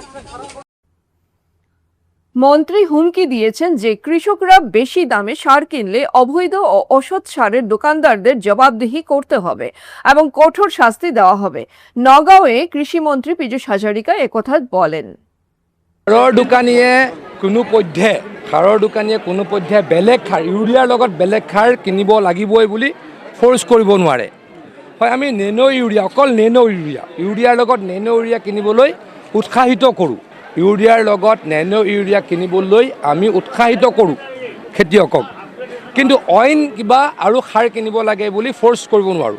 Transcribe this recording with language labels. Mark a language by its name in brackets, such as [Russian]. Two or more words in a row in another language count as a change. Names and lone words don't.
[Bangla] মন্ত্রী হুমকি দিয়েছেন যে কৃষকরা বেশি দামে সার কিনলে অবৈধ ও অসৎ সারের দোকানদারদের জবাবদিহি করতে হবে এবং কঠোর শাস্তি দেওয়া হবে। নগাঁওয়ে কৃষিমন্ত্রী পীযূষ হাজারিকা একথা বলেন। [Assamese] সাৰৰ দোকানীয়ে কোনো পধ্যে বেলেগ সাৰ ইউৰিয়াৰ লগত বেলেগ সাৰ কিনিব লাগিবই বুলি ফ'ৰ্চ কৰিব নোৱাৰে। হয়, আমি অকল ইউৰিয়াৰ লগত নেনো ইউৰিয়া কিনিবলৈ উৎসাহিত কৰোঁ। ইউৰিয়াৰ লগত নেনো ইউৰিয়া কিনিবলৈ আমি উৎসাহিত কৰোঁ খেতিয়কক, কিন্তু অইন কিবা আৰু সাৰ কিনিব লাগে বুলি ফ'ৰ্চ কৰিব নোৱাৰোঁ।